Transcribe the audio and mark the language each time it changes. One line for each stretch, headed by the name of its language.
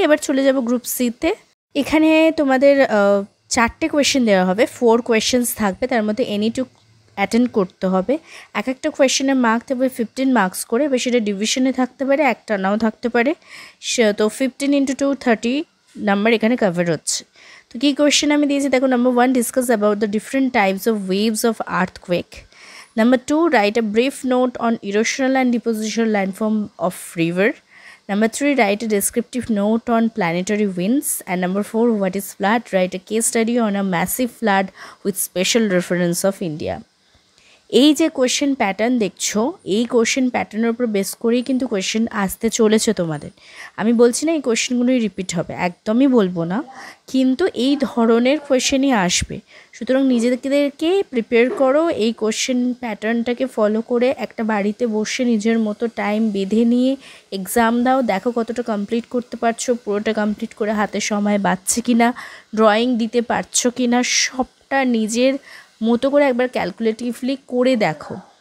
Bangla: এবার চলে যাব গ্রুপ সিতে। এখানে তোমাদের 4টে কোয়েশ্চেন দেওয়া হবে, 4 কোয়েশ্চেন্স থাকবে, তার মধ্যে এনি 2 অ্যাটেন্ড করতে হবে। এক একটা কোয়েশ্চেনের মার্ক থাকবে 15 মার্কস করে, এবার সেটা ডিভিশনে থাকতে পারে, একটা নাও থাকতে পারে। তো 15 × 2 30 নাম্বার এখানে কভার হচ্ছে। তো কী কোয়েশ্চেন আমি দিয়েছি দেখো।
English: Number 1, discuss about the different types of waves of earthquake. Number 2, write a brief note on erosional and depositional landform of river. Number 3, write a descriptive note on planetary winds. And number 4, what is flood? Write a case study on a massive flood with special reference of India.
Bangla: এই যে question pattern দেখছো, এই question প্যাটার্নের উপর base করেই কিন্তু question আসতে চলেছে তোমাদের। আমি বলছি না এই কোয়েশ্চেনগুলোই রিপিট হবে, একদমই বলবো না, কিন্তু এই ধরনের কোয়েশ্চেনই আসবে। সুতরাং নিজেদেরকে প্রিপেয়ার করো, এই কোয়েশ্চেন প্যাটার্নটাকে ফলো করে একটা বাড়িতে বসে নিজের মতো টাইম বেঁধে নিয়ে এক্সাম দাও, দেখো কতটা কমপ্লিট করতে পারছো, পুরোটা কমপ্লিট করে হাতে সময় বাঁচছে কি না, ড্রয়িং দিতে পারছো কি না, সবটা নিজের মতো করে একবার ক্যালকুলেটিভলি করে দেখো।